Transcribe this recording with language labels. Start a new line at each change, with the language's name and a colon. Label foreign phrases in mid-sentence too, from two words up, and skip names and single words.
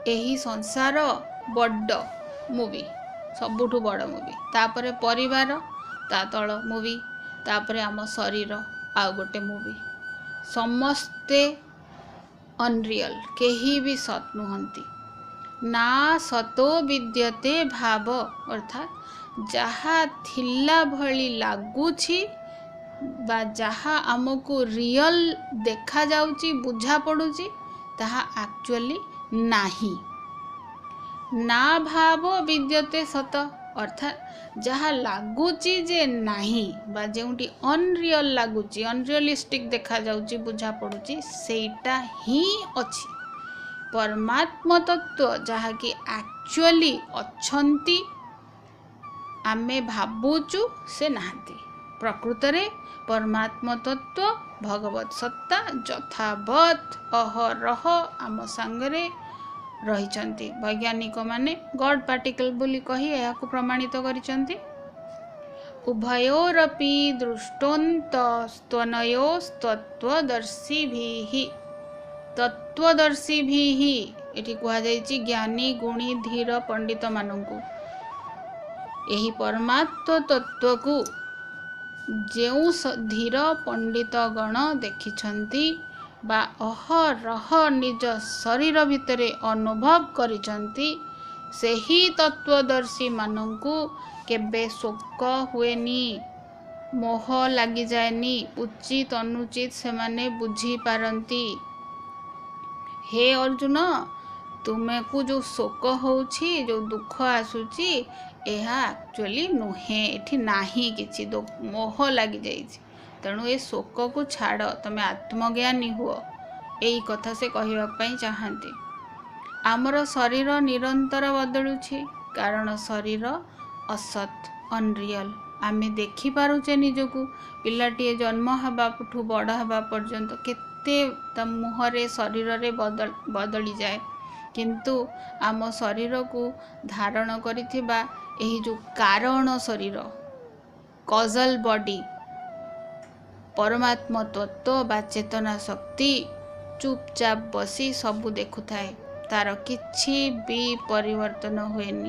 Odia: ଏହି ସଂସାର ବଡ଼ ମୁଭି, ସବୁଠୁ ବଡ଼ ମୁଭି, ତାପରେ ପରିବାର ତା ତଳ ମୁଭି, ତାପରେ ଆମ ଶରୀର ଆଉ ଗୋଟେ ମୁଭି। ସମସ୍ତେ ଅନରିଅଲ, କେହି ବି ସତ ନୁହନ୍ତି।
Sanskrit: ना सतो विद्यते भाव,
Odia: ଅର୍ଥାତ ଯାହା ଥିଲା ଭଲ ଲାଗୁଛି ବା ଯାହା ଆମକୁ ରିଅଲ ଦେଖା ଯାଉଛି ବୁଝା ପଡ଼ୁଛି ତାହା ଏକ୍ଚୁଆଲି ନାହିଁ।
Sanskrit: ना भाव विद्यते सत,
Odia: ଅର୍ଥାତ ଯାହା ଲାଗୁଛି ଯେ ନାହିଁ ବା ଯେଉଁଟି ଅନରିଅଲ ଲାଗୁଛି, ଅନରିଅଲିଷ୍ଟିକ ଦେଖା ଯାଉଛି ବୁଝା ପଡ଼ୁଛି ସେଟା ହିଁ ଅଛି। ପରମାତ୍ମ ତତ୍ତ୍ୱ ଯାହା କି ଏକ୍ଚୁଆଲି ଅଛନ୍ତି ଆମେ ଭାବୁଛୁ ସେ ନାହାନ୍ତି। ପ୍ରକୃତ ରେ ପରମାତ୍ମ ତତ୍ତ୍ୱ ଭଗବତ ସତ୍ତା ଯଥାବତ ଅହରହ ଆମ ସାଙ୍ଗରେ ରହିଛନ୍ତି। ବୈଜ୍ଞାନିକ ମାନେ
English: God particle
Odia: ବୋଲି କହି ଏହାକୁ ପ୍ରମାଣିତ କରିଛନ୍ତି।
Sanskrit: उभयोरपि दृष्टोन्त स्तनयोस्तत्वदर्शिभिः,
Odia: ତତ୍ତ୍ୱଦର୍ଶିଭିଃ ଏଠି କୁହା ଯାଇଛି ଜ୍ଞାନୀ ଗୁଣୀ ଧୀର ପଣ୍ଡିତ ମାନଙ୍କୁ। ଏହି ପରମାତ୍ମ ତତ୍ତ୍ୱ କୁ ଯେଉଁ ଧୀର ପଣ୍ଡିତ ଗଣ ଦେଖିଛନ୍ତି ବା ଅହରହ ନିଜ ଶରୀର ଭିତରେ ଅନୁଭବ କରିଛନ୍ତି, ସେହି ତତ୍ତ୍ୱଦର୍ଶୀ ମାନଙ୍କୁ କେବେ ଶୋକ ହୁଏନି, ମୋହ ଲାଗି ଯାଏନି, ଉଚିତ ଅନୁଚିତ ସେ ମାନେ ବୁଝି ପାରନ୍ତି। ହେ ଅର୍ଜୁନ, ତୁମ କୁ ଯେଉଁ ଶୋକ ହେଉଛି, ଯେଉଁ ଦୁଃଖ ଆସୁଛି, ଏହା ଏକ୍ଚୁଆଲି ନୁହେଁ, ଏଠି ନାହିଁ କିଛି ମୋହ ଲାଗି ଯାଉଛି। ତେଣୁ ଏ ଶୋକ କୁ ଛାଡ଼, ତମେ ଆତ୍ମଜ୍ଞାନୀ ହୁଅ, ଏଇ କଥା ସେ କହିବା ପାଇଁ ଚାହାନ୍ତି। ଆମର ଶରୀର ନିରନ୍ତର ବଦଳୁଛି, କାରଣ ଶରୀର ଅସତ ଅନରିଅଲ। ଆମେ ଦେଖି ପାରୁଛେ ନିଜକୁ, ପିଲାଟିଏ ଜନ୍ମ ହେବାଠୁ ବଡ଼ ହେବା ପର୍ଯ୍ୟନ୍ତ କେତେ ତା ମୁହଁରେ ଶରୀର ରେ ବଦଳି ଯାଏ, କିନ୍ତୁ ଆମ ଶରୀର କୁ ଧାରଣ କରିଥିବା ଏହି ଯେଉଁ କାରଣ ଶରୀର
English: causal body
Odia: ପରମାତ୍ମ ତତ୍ତ୍ୱ ବା ଚେତନା ଶକ୍ତି ଚୁପଚାପ ବସି ସବୁ ଦେଖୁଥାଏ, ତାର କିଛି ବି ପରିବର୍ତ୍ତନ ହୁଏନି।